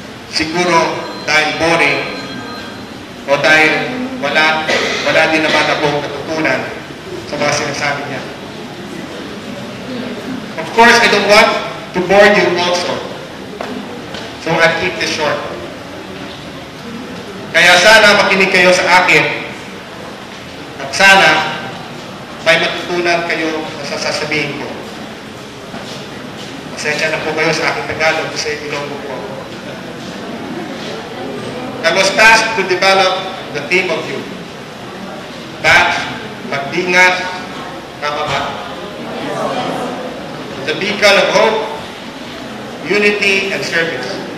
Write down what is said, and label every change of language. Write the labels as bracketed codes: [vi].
[tl] Siguro dahil boring o dahil wala din naman akong natutunan sa mga sinasabi niya. [en] Of course, I don't want to bore you also. So I'll keep this short. [tl] Kaya sana makinig kayo sa akin at sana may matutunan kayo sa sasabihin ko. Pasensya na po kayo sa aking Tagalog kasi Ilonggo po ako. [en] I was tasked to develop the theme of youth. Batch, magdingat, kapabat. The beacon of hope, unity, and service.